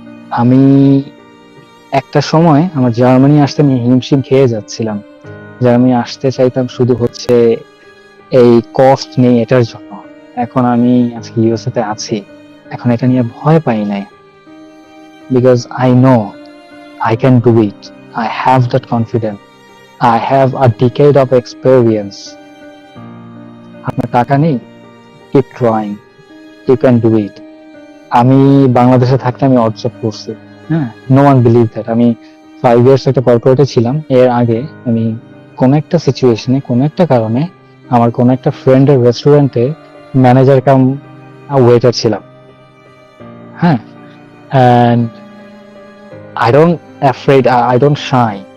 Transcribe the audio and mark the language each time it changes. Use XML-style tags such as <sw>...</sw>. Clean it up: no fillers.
<bn>আমি একটা সময় আমার জার্মানি আসতে আমি হিমশিম খেয়ে যাচ্ছিলাম। জার্মানি আসতে চাইতাম শুধু হচ্ছে এই কস্ট নেই এটার জন্য। এখন আমি আজকে ইউএসএ তে আছি, এখন এটা নিয়ে ভয় পাই নাই,</bn> <en>Because I know I can do it. I have that confidence. I have a decade of experience.</en> <bn>আপনার টাকা নেই,</bn> <en>keep trying. You can do it.</en> <bn>আমি বাংলাদেশে থাকতে আমি অর্জন করছি, হ্যাঁ,</bn> <en>no one believe that.</en> <bn>আমি 5 years একটা কর্পোরেটে ছিলাম। এর আগে আমি কোন একটা সিচুয়েশনে, কোন একটা কারণে আমার কোন একটা ফ্রেন্ডের রেস্টুরেন্টে ম্যানেজার কাম ওয়েটার ছিলাম, হ্যাঁ,</bn> <en>and I don't afraid, I don't shy.</en>